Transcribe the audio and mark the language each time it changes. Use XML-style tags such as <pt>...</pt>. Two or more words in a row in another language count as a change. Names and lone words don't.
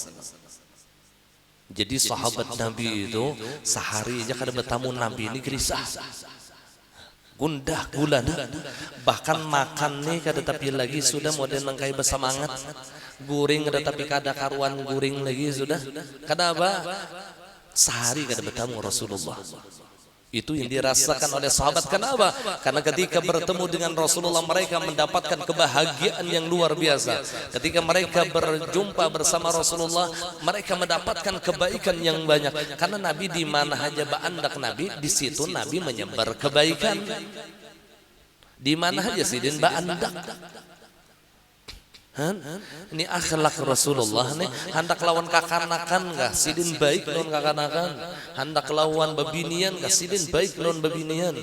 <id>Jadi sahabat Nabi itu sehari aja kada bertamu Nabi ini gelisah.</id> <bjn>Gundah gulana, bahkan makan nih kada tapi lagi sudah model nangkai bersemangat, guring kada tapi kada karuan guring lagi sudah, kada apa sehari kada bertemu Rasulullah.</bjn> <id>Itu yang dirasakan oleh sahabat. Kenapa? Karena ketika bertemu dengan Rasulullah mereka mendapatkan kebahagiaan yang luar biasa. Ketika mereka berjumpa bersama Rasulullah mereka mendapatkan kebaikan yang banyak. Karena Nabi di mana aja baandak Nabi, di situ Nabi menyebar kebaikan.</id> <bjn>Di mana aja sidin baandak.</bjn> <id>Ini akhlak Rasulullah nih.</id> <bjn>Hendak lawan kakanakan gak sidin baik lawan kakanakan. Hendak lawan bebinian gak sidin baik lawan bebinian.</bjn>